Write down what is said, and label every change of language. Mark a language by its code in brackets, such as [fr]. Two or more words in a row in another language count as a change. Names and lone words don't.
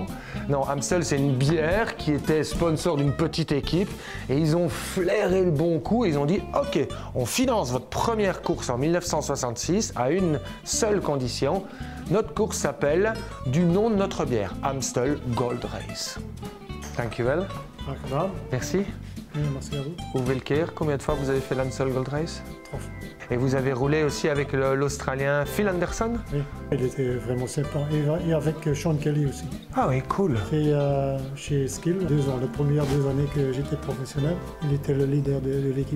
[fr] Non, Amstel, c'est une bière qui était sponsor d'une petite équipe et ils ont flairé le bon coup. Ils ont dit, ok, on finance votre première course en 1966 à une seule condition. Notre course s'appelle du nom de notre bière, Amstel Gold Race. [en] Thank you well. [nl] Graag gedaan. [fr] Merci. Merci à vous. [nl] Hoeveel keer? [fr] Combien de fois vous avez fait l'Amstel Gold Race? 3 fois. Et vous avez roulé aussi avec l'Australien Phil Anderson? Oui, il était vraiment sympa. Et avec Sean Kelly aussi. Ah oui, cool. Et chez Skill, 2 ans, les premières 2 années que j'étais professionnel, il était le leader de l'équipe.